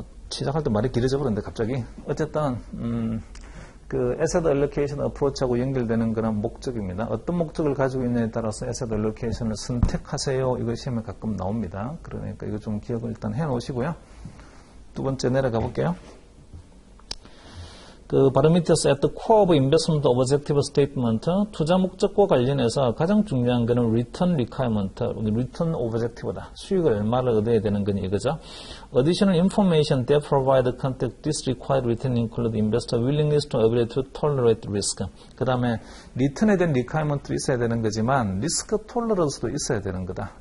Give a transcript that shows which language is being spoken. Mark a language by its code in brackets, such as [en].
[ko] 시작할 때 말이 길어져 버렸는데 갑자기 어쨌든 그 Asset Allocation Approach하고 연결되는 그런 목적입니다. 어떤 목적을 가지고 있느냐에 따라서 Asset Allocation을 선택하세요. 이거 시험에 가끔 나옵니다. 그러니까 이거 좀 기억을 일단 해 놓으시고요. 두 번째 내려가 볼게요. 그 바로 밑에서 [en] at the core of investment objective statement [ko] 투자 목적과 관련해서 가장 중요한 거는 return requirement, return objective다. 수익을 얼마를 얻어야 되는 거니 이거죠. [en] Additional information that provide context this required return include investor willingness to ability to tolerate risk. [ko] 그 다음에 return에 대한 requirement도 있어야 되는 거지만 risk tolerance도 있어야 되는 거다.